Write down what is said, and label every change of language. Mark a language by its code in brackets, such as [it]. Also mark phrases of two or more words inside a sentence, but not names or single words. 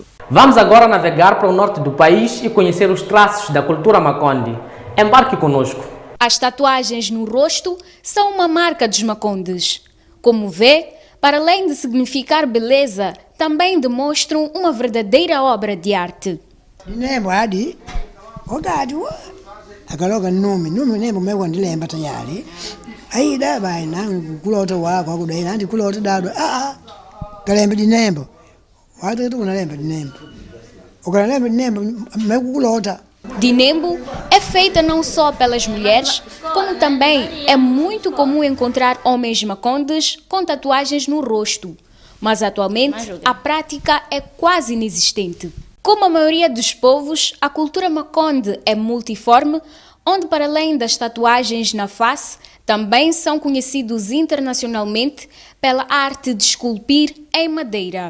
[pt] Vamos agora navegar para o norte do país e conhecer os traços da cultura Makonde. Embarque conosco. As tatuagens no rosto são uma marca dos Makondes. Como vê, para além de significar beleza, também demonstram uma verdadeira obra de arte. [kde] Akaloga numi nembo mekwandilemba tayari aida baina kulota wako akudai nandi kulota dado kalembe dinembo watu kunalemba dinembo ukalemba dinembo mekulota. [pt] Dinembo é feita não só pelas mulheres, como também é muito comum encontrar homens macondes com tatuagens no rosto, mas atualmente a prática é quase inexistente. Como a maioria dos povos, a cultura Makonde é multiforme, onde para além das tatuagens na face, também são conhecidos internacionalmente pela arte de esculpir em madeira.